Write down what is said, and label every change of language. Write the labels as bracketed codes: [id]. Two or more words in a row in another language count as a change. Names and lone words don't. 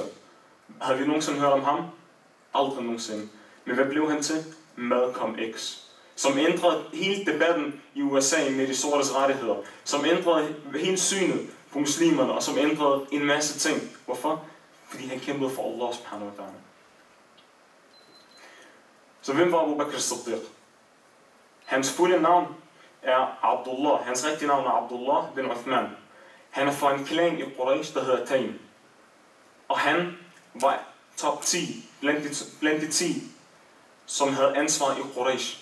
[da] Havde vi nogensinde hørt om ham? Aldrig nogensinde. Men hvad blev han til? Malcolm X. Som ændrede hele debatten i USA med de sortes rettigheder. Som ændrede hele synet på muslimerne, og som ændrede en masse ting. Hvorfor? Fordi han kæmpede for [ar] الله سبحانه وتعالى. [da] Så hvem var Abu Bakr as-Siddiq? Hans fulde navn er Abdullah. Hans rigtige navn er Abdullah bin Uthman. Han er fra en klan i Quraysh, der hedder Taym. Og han var top 10 blandt de 10, som havde ansvar i Quraysh.